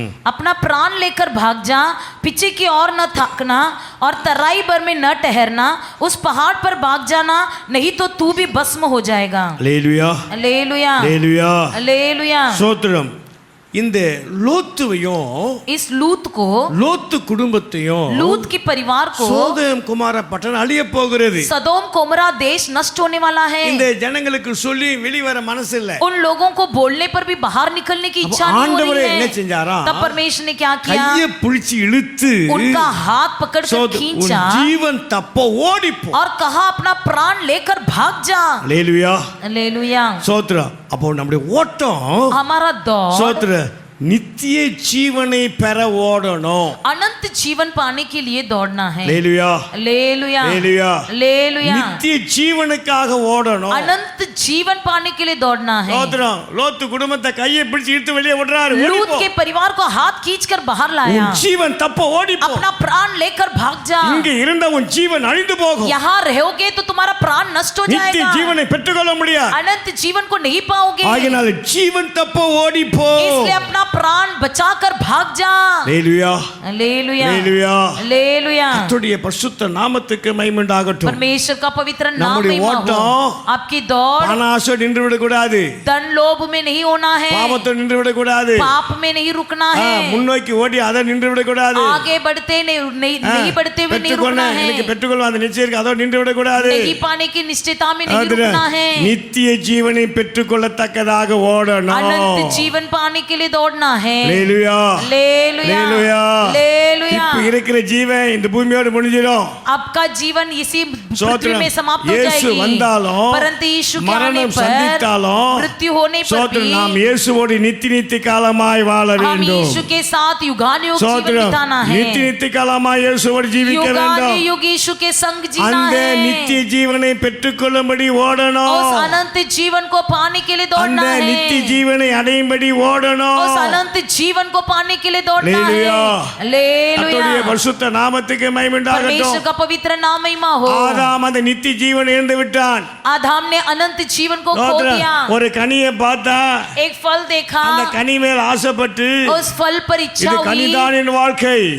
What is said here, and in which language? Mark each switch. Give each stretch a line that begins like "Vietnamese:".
Hindi: अपना प्राण लेकर भाग जा, पीछे की ओर न थकना और तराई भर में न ठहरना, उस पहाड़ पर भाग जाना, नहीं तो तू भी भस्म हो जाएगा।
Tamil: அல்லேலூயா,
Hindi: हालेलुया
Tamil: அல்லேலூயா,
Hindi: हालेलुया।
Tamil: ஸ்தோத்திரம். இந்த லோத்துவையும்
Hindi: इस लूत को,
Tamil: லோத்து குடும்பத்தையும்
Hindi: लूत के परिवार को
Tamil: சோதோம் குமார பட்டணம் அழிய போகிறது.
Hindi: सदोम कोमरा देश नष्ट होने वाला है।
Tamil: இந்த ஜனங்களுக்கு சொல்லி வெளிவர மனசு இல்ல.
Hindi: उन लोगों को बोलने पर भी बाहर निकलने की इच्छा नहीं हो
Tamil: ஆண்டவரே
Hindi: रही
Tamil: என்ன
Hindi: है।
Tamil: செஞ்சாரா?
Hindi: तब परमेश्वर ने क्या किया?
Tamil: கையை பிடிச்சு இழுத்து
Hindi: उनका हाथ पकड़कर
Tamil: உன்
Hindi: खींचा
Tamil: ஜீவன் தப்ப ஓடிப்போ.
Hindi: और कहा अपना प्राण लेकर भाग जा।
Tamil: அல்லேலூயா,
Hindi: हालेलुया।
Tamil: ஸ்தோத்திரம். அப்போ நம்முடைய ஓட்டம்
Hindi: हमारा दौड़
Tamil: ஸ்தோத்திரம் நித்திய ஜீவனை பெற ஓடணும்.
Hindi: अनंत जीवन पाने के लिए दौड़ना है।
Tamil: அல்லேலூயா,
Hindi: हालेलुया
Tamil: அல்லேலூயா,
Hindi: हालेलुया।
Tamil: நித்திய ஜீவனுக்காக ஓடணும்.
Hindi: अनंत जीवन पाने के लिए दौड़ना है।
Tamil: ஸ்தோத்திரம். லோத்து குடும்பத்தை கையை பிடிச்சு இழுத்து வெளியே ஓடுறாரு.
Hindi: लूत के परिवार को हाथ खींचकर बाहर लाया।
Tamil: உன் ஜீவன் தப்ப ஓடிப்போ.
Hindi: अपना प्राण लेकर भाग जा।
Tamil: இங்க இருந்த உன் ஜீவன் அழிந்து போகும்.
Hindi: यहाँ रहोगे तो तुम्हारा प्राण नष्ट हो
Tamil: நித்திய
Hindi: जाएगा।
Tamil: ஜீவனை பெற்றுக்கொள்ள முடியாது.
Hindi: अनंत जीवन को नहीं पाओगे।
Tamil: ஆகையால் ஜீவன் தப்ப ஓடிப்போ.
Hindi: इसलिए अपना प्राण बचाकर भाग जा।
Tamil: அல்லேலூயா,
Hindi: हालेलुया
Tamil: அல்லேலூயா.
Hindi: हालेलुया।
Tamil: கர்த்தருடைய பரிசுத்த நாமத்துக்கு மகிமை உண்டாகட்டும்.
Hindi: परमेश्वर का पवित्र नाम
Tamil: நம்முடைய
Hindi: महिमा हो।
Tamil: ஓட்டம்
Hindi: आपकी दौड़
Tamil: பண ஆசை நின்று விட கூடாது.
Hindi: धन लोभ में नहीं होना है।
Tamil: பாவத்தை நின்று விட கூடாது.
Hindi: पाप में नहीं रुकना है।
Tamil: முன்னோக்கி ஓடி அதை நின்று விட கூடாது.
Hindi: आगे बढ़ते नहीं बढ़ते हुए नहीं रुकना है।
Tamil: எனக்கு பெற்றுக்கொள்ள அந்த நிச்சயம் இருக்கு, அதோ நின்று விட கூடாது.
Hindi: नहीं पाने की निश्चयता में नहीं रुकना है।
Tamil: நித்திய ஜீவனை பெற்றுக்கொள்ளத்தக்கதாக ஓடணும்.
Hindi: अनंत जीवन पाने के लिए दौड़ना है।
Tamil: அல்லேலூயா,
Hindi: हालेलुया
Tamil: அல்லேலூயா.
Hindi: हालेलुया।
Tamil: இப்ப இருக்கிற ஜீவன் இந்த பூமியோட முடிஞ்சிடும்.
Hindi: आपका जीवन इसी पृथ्वी
Tamil: ஸ்தோத்திரம்.
Hindi: में समाप्त हो
Tamil: இயேசு
Hindi: जाएगी।
Tamil: வந்தாலும்
Hindi: परंतु यीशु के आने
Tamil: மரணம்
Hindi: पर
Tamil: சந்தித்தாலும்
Hindi: मृत्यु होने पर
Tamil: ஸ்தோத்திரம்
Hindi: भी
Tamil: நாம் இயேசுவோடு நித்திய காலமாய் வாழ
Hindi: हम
Tamil: வேண்டும்.
Hindi: यीशु के साथ युगानुयुग जीवन
Tamil: ஸ்தோத்திரம்.
Hindi: बिताना है।
Tamil: நித்திய காலமாய் இயேசுவோடு ஜீவிக்க வேண்டும்.
Hindi: युगानुयुग यीशु के संग जीना
Tamil: அந்த
Hindi: है।
Tamil: நித்திய ஜீவனை பெற்றுக்கொள்ளும்படி ஓடணும்.
Hindi: उस अनंत जीवन को पाने के लिए
Tamil: அந்த
Hindi: दौड़ना है।
Tamil: நித்திய ஜீவனை அடையும்படி ஓடணும்.
Hindi: उस अनंत जीवन को पाने के लिए दौड़ना है। हालेलुया। हालेलुया।
Tamil: கர்த்தருடைய பரிசுத்த நாமத்துக்கு மகிமை
Hindi: परमेश्वर
Tamil: உண்டாகட்டும்.
Hindi: का पवित्र नाम महिमा हो।
Tamil: ஆதாம் அந்த நித்திய ஜீவனை இழந்து விட்டான்.
Hindi: आदम ने अनंत जीवन को खो
Tamil: ஸ்தோத்திரம்.
Hindi: दिया।
Tamil: ஒரு கனியை பார்த்தா
Hindi: एक फल देखा,
Tamil: அந்த கனி மேல் ஆசைப்பட்டு
Hindi: उस फल पर इच्छा
Tamil: இது
Hindi: हुई।
Tamil: கனிதான் என் வாழ்க்கை,